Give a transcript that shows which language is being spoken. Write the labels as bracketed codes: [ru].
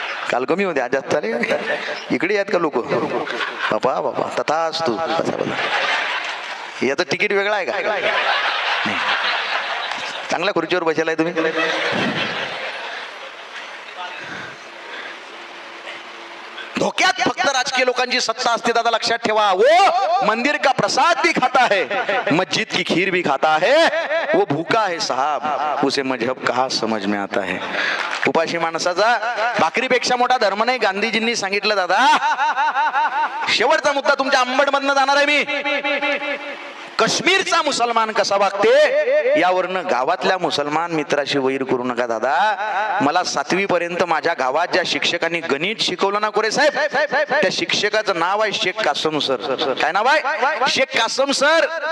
[mr] काल कमी होते, आज जास्त झाले. इकडे आहेत का लोक? बाबा बाबा तथाच तू. याचं तिकीट वेगळं आहे का? चांगल्या खुर्चीवर बसेला आहे तुम्ही. धोक्यात फक्त राजकीय लोकांची सत्ता असते दादा, लक्षात ठेवा. [hi] वो मंदिर का प्रसाद भी खाता है, मस्जिद की खीर भी खाता है, वो भूखा है साहब, उसे मजहब कहाँ समझ में आता है. [mr] उपाशी माणसाचा भाकरीपेक्षा मोठा धर्म नाही, गांधीजींनी सांगितलं दादा. शेवटचा मुद्दा तुमच्या अंबड मधनं जाणार आहे मी. काश्मीरचा मुसलमान कसा वागते यावरनं गावातल्या मुसलमान मित्राशी वैर करू नका दादा. मला 7वी पर्यंत माझ्या गावात ज्या शिक्षकांनी गणित शिकवलं ना कोरे साहेब, त्या शिक्षकाचं नाव आहे शेख कासम सर. काय नाव आहे? शेख कासम सर.